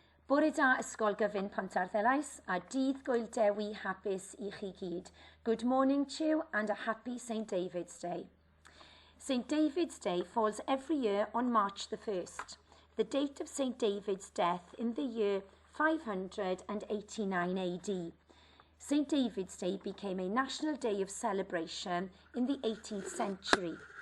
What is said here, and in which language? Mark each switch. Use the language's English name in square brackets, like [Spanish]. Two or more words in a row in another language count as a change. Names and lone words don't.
[Welsh] Bore da ysgol gyfun Pontarddulais a dydd Gwyl Dewi hapus I chi gyd. [English] Good morning to you and a happy St. David's Day. St. David's Day falls every year on March the 1st, the date of St. David's death in the year 589 AD. St. David's Day became a national day of celebration in the 18th century.